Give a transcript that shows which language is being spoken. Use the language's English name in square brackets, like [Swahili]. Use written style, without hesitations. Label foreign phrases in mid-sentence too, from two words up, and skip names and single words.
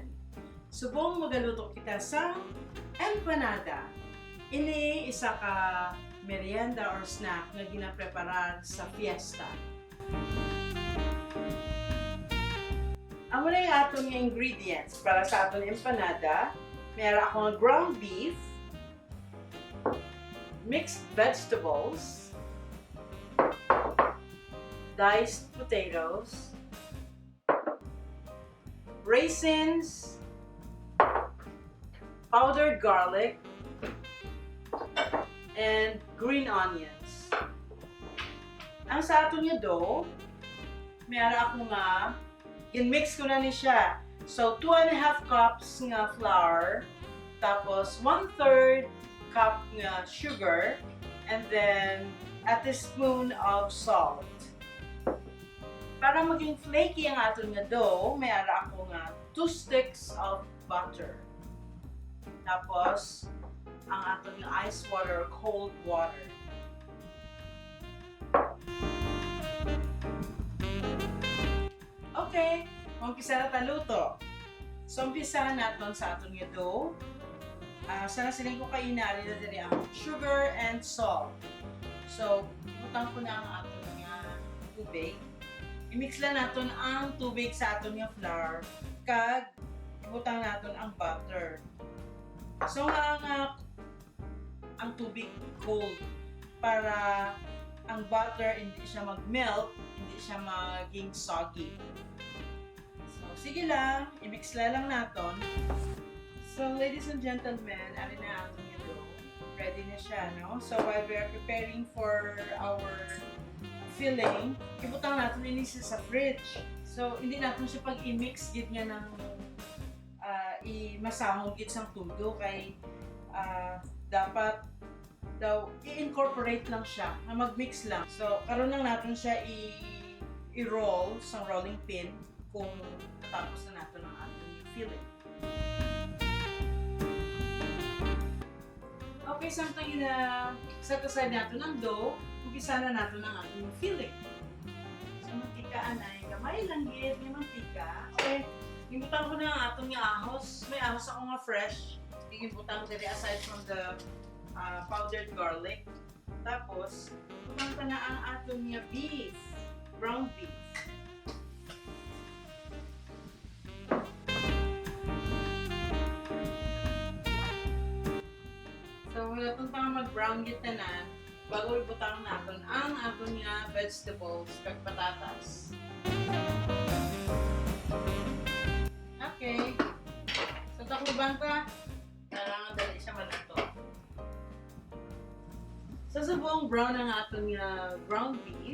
[Hiligaynon] Subong magaluto kita sa empanada. Ini isa ka merienda or snack na ginapreparar sa fiesta. Amo na yung atong ingredients para sa atong empanada. [Filipino] Meron akong [English] ground beef, mixed vegetables, diced potatoes, raisins, powdered garlic, and green onions. [Hiligaynon] Ang sa ato niya dough, mayroon ako nga, in-mix ko na ni siya. [English] So, 2.5 cups nga flour, tapos 1/3 cup nga sugar, and then a teaspoon of salt. [Hiligaynon] Para maging flaky ang ato nga dough, mayroon ako nga [English] 2 sticks of butter. [Hiligaynon] Tapos, ang ato nga [English] ice water or cold water. [Hiligaynon] Okay, umpisa na taluto. So, umpisahan natin sa ato nga dough. Sana siling ko kainali na din ang sugar and salt. So, ibutang ko na ang ato nga tubig. I-mix lang natin ang tubig sa aton nga flour kag ibutang natin ang butter. So ang tubig cold para ang butter hindi siya mag-melt, hindi siya maging soggy. [Filipino] So sige lang, i-mix lang natin. [English] So ladies and gentlemen, [Hiligaynon] alin na aton nga dough. Ready na siya, no? [English] So while we are preparing for our filling, [Hiligaynon] ibutang natin ini sa fridge. So, hindi natin siya pag i-mix gid nga ng i-masahog gid sang tudo kay dapat daw i-incorporate lang siya, na mag-mix lang. So, karon lang natin siya i-roll sa rolling pin kung natapos na natin ang ating filling. Okay, samtang set aside natin ang dough, [Filipino] umpisa na natin ang ating filling. [Hiligaynon] So, mantika ay gamay lang gid ng mantika. Okay, imbutang ko na ang atong ahos. May ahos ako nga fresh. Imbutang ko dali [English] aside from the powdered garlic. [Hiligaynon] Tapos, imbutang ko na ang atong beef, [English] ground beef. [Hiligaynon] So, wala itong mag-brown git na bago ibutang natin ang aton nga vegetables kag patatas. Okay. So, takluban ka. Kailangan dali siya maluto. So, subong brown ang aton nga [English] ground beef.